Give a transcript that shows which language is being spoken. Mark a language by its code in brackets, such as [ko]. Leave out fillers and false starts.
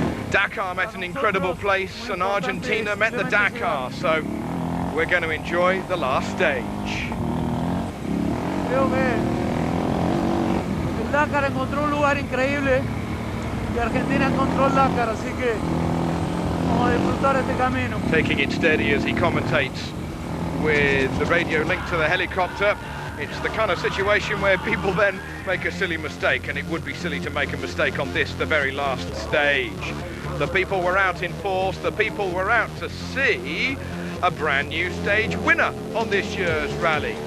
[en] Dakar met an incredible place and Argentina met the Dakar, so we're going to enjoy the last stage. [es] Creo que el Dakar encontró un lugar increíble y Argentina encontró el Dakar, así que vamos a disfrutar este camino. [en] Taking it steady as he commentates with the radio link to the helicopter. It's the kind of situation where people then make a silly mistake, and it would be silly to make a mistake on this, the very last stage. The people were out in force, the people were out to see a brand new stage winner on this year's rally.